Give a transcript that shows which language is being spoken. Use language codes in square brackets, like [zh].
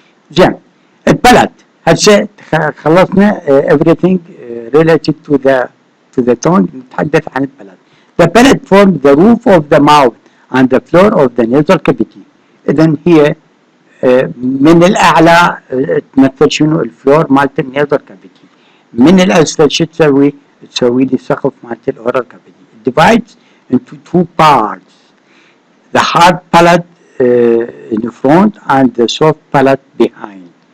[ar] زين البلد هسه خلصنا [en] everything related to the tongue. [ar] نتحدث عن البلد. [en] The palate forms the roof of the mouth and the floor of the nasal cavity. [ar] إذن هي من الأعلى تمثل شنو الفلور مالت النيزل كافيتي. من الأسفل شو تسوي؟ تسوي لي سقف مالت الأورال كافيتي. [en] It divides into two parts. The hard palate in front and the soft palate behind.